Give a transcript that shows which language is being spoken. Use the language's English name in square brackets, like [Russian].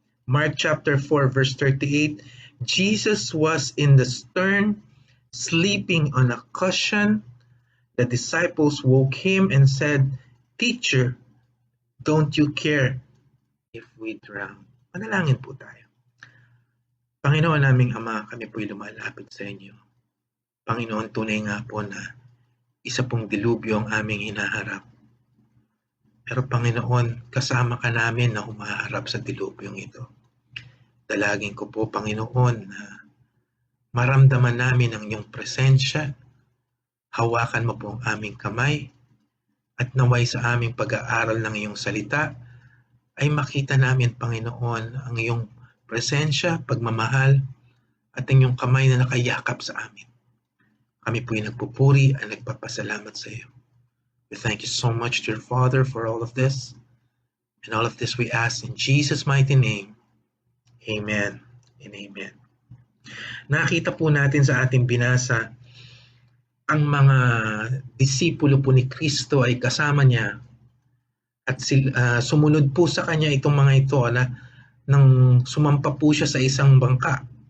[English] Mark chapter 4, verse 38, Jesus was in the stern, sleeping on a cushion. The disciples woke him and said, "Teacher, don't you care if we drown?" [Filipino] Manalangin po tayo. Panginoon naming Ama, kami po'y lumalapit sa inyo. Panginoon, tunay nga po na isa pong dilubyo ang aming hinaharap. Pero Panginoon, kasama ka namin na humaharap sa dilubyong ito. Dalangin ko po, Panginoon, na maramdaman namin ang iyong presensya. Hawakan mo po ang aming kamay at naway sa aming pag-aaral ng iyong salita ay makita namin, Panginoon, ang iyong presensya, pagmamahal at ang iyong kamay na nakayakap sa amin. Kami po'y nagpupuri at nagpapasalamat sa iyo. [English] We thank you so much, dear Father, for all of this. And all of this we ask in Jesus' mighty name. Amen and amen. [Filipino] Nakita po natin sa ating binasa, ang mga disipulo po ni Kristo ay kasama niya at sumunod po sa kanya itong mga ito nang sumampa po siya sa isang bangka.